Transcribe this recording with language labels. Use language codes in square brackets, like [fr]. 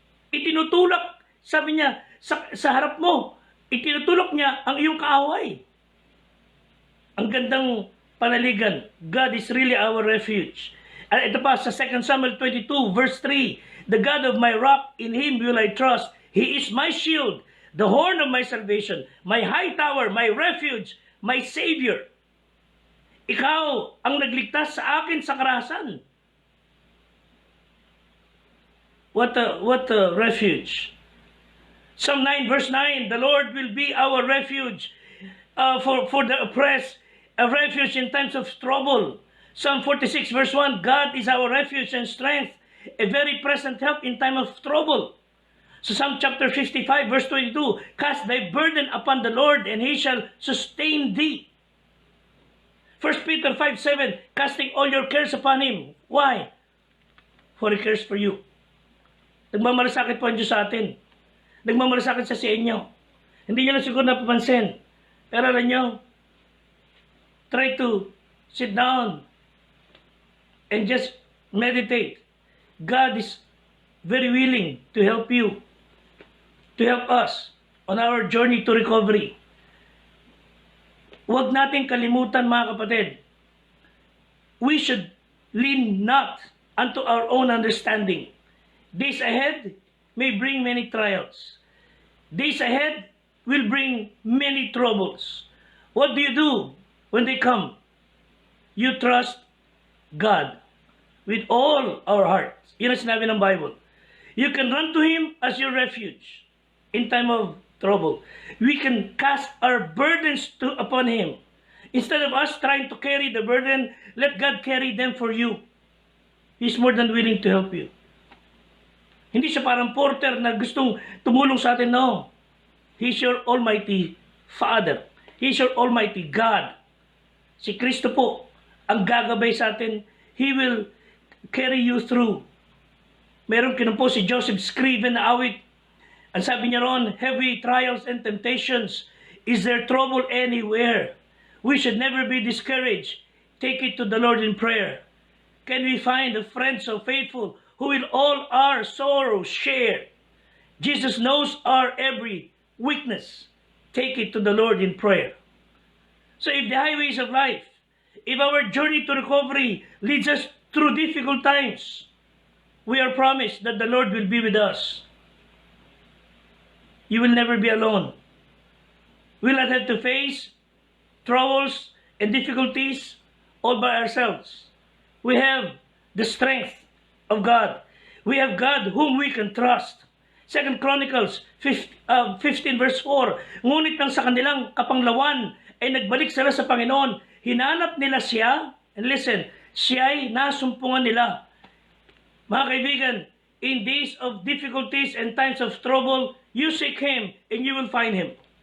[tl] Itinutulak, sabi niya, sa harap mo, itinutulak niya ang iyong kaaway. Ang gandang panaligan, [en] God is really our refuge. [tl] At ito pa sa [en] 2 Samuel 22 verse 3, the God of my rock, in Him will I trust. He is my shield, the horn of my salvation, my high tower, my refuge, my Savior. [tl] Ikaw ang nagligtas sa akin sa karahasan. [en] What a refuge. Psalm 9 verse 9, the Lord will be our refuge for the oppressed, a refuge in times of trouble. Psalm 46 verse 1, God is our refuge and strength, a very present help in time of trouble. So Psalm chapter 55 verse 22, cast thy burden upon the Lord and He shall sustain thee. 1 Peter 5:7, casting all your cares upon Him. Why? For He cares for you. [tl] Nagmamalasakit po ang Diyos sa atin. Nagmamalasakit sa inyo. Hindi nyo na siguro napapansin. Pero alam nyo, [en] try to sit down and just meditate. God is very willing to help you, to help us on our journey to recovery. [tl] Huwag nating kalimutan, mga kapatid, [en] we should lean not unto our own understanding. Days ahead may bring many trials. Days ahead will bring many troubles. What do you do when they come? You trust God with all our hearts. [tl] Yun ang sinabi ng Bible. [en] You can run to Him as your refuge in time of trouble. We can cast our burdens upon Him. Instead of us trying to carry the burden, let God carry them for you. He's more than willing to help you. [tl] Hindi siya parang porter na gustong tumulong sa atin. [en] No. He's your Almighty Father. He's your Almighty God. [tl] Si Kristo po ang gagabay sa atin. [en] He will carry you through. [tl] Meron kinumpo si Joseph Scriven na awit. Ang sabi niya ron, [en] heavy trials and temptations. Is there trouble anywhere? We should never be discouraged. Take it to the Lord in prayer. Can we find a friend so faithful who will all our sorrows share? Jesus knows our every weakness. Take it to the Lord in prayer. So if the highways of life, if our journey to recovery leads us through difficult times, we are promised that the Lord will be with us. You will never be alone. We will not have to face troubles and difficulties all by ourselves. We have the strength of God. We have God whom we can trust. 2 Chronicles 15 verse 4. [tl] Ngunit nang sa kanilang kapanglawan ay nagbalik sila sa Panginoon, hinanap nila siya, [en] and listen, [tl] siya'y nasumpungan nila. Mga kaibigan, [en] in days of difficulties and times of trouble, you seek Him and you will find Him.